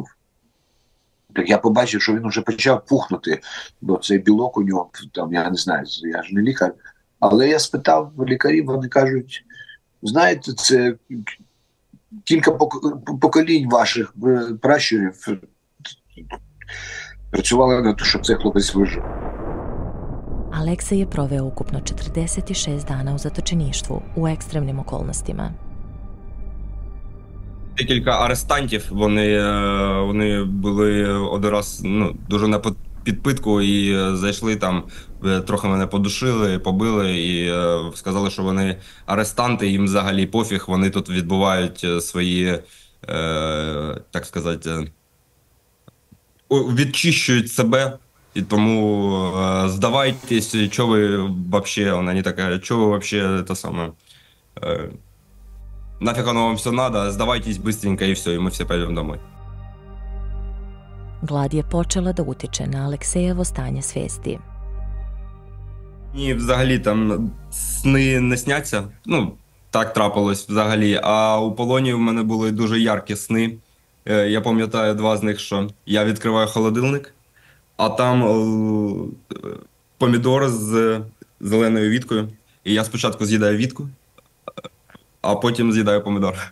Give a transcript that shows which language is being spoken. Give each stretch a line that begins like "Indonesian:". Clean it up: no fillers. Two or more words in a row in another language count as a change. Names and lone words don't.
Ukrainian: Так я побачив, що він вже почав пухнути, бо цей білок у нього, там, я не знаю, я ж не лікар, але я спитав лікарів, вони кажуть, знаєте, це кілька поколінь ваших пращурів працювали на те, щоб цей хлопець вижив.
Serbian: Aleksej je proveo ukupno 46 dana u zatočeništvu u ekstremnim okolnostima.
Ukrainian: Декілька арестантів, вони були один раз дуже на підпитку і зайшли там, трохи мене подушили, побили і сказали, що вони арестанти, їм взагалі пофіг, вони тут відбувають свої, так сказати, відчищують себе, і тому здавайтесь, що ви вообще, вони таке, що ви вообще, те саме,
Russian: нафиг оно вам все надо, сдавайтесь быстренько и все, и мы все пойдем домой.
Serbian: Glad je počela da utiče na Aleksejevo stanje svesti.
Ukrainian: Мені взагалі там сни не сняться, так трапилось взагалі, а у полоні в мене були дуже яркі сни. Я пам'ятаю два з них, що я відкриваю холодильник, а там помідор з зеленою віткою, і я спочатку з'їдаю вітку, а потім з'їдаю помідор.